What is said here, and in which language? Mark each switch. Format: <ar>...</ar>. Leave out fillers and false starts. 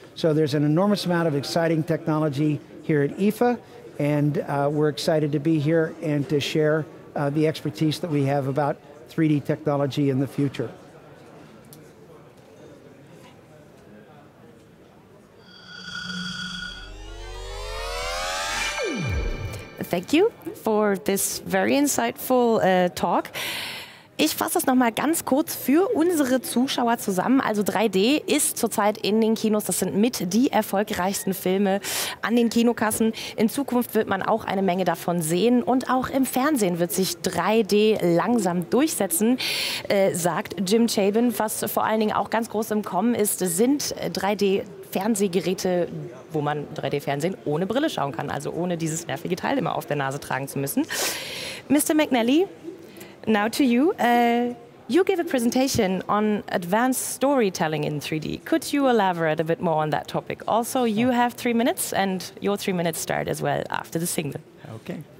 <en>So there's an enormous amount of exciting technology here at IFA, and we're excited to be here and to share the expertise that we have about 3D technology in the future. Thank you for this very insightful talk.</en> <de>Ich fasse das nochmal ganz kurz für unsere Zuschauer zusammen. Also 3D ist zurzeit in den Kinos, das sind mit die erfolgreichsten Filme an den Kinokassen. In Zukunft wird man auch eine Menge davon sehen und auch im Fernsehen wird sich 3D langsam durchsetzen, sagt Chabin. Was vor allen Dingen auch ganz groß im Kommen ist, sind 3D-Fernsehgeräte, wo man 3D-Fernsehen ohne Brille schauen kann, also ohne dieses nervige Teil immer auf der Nase tragen zu müssen.</de> <en>Mr. McNally, now to you. You gave a presentation on advanced storytelling in 3D. Could you elaborate a bit more on that topic? Also, you have 3 minutes, and your 3 minutes start as well after the signal. Okay.</en>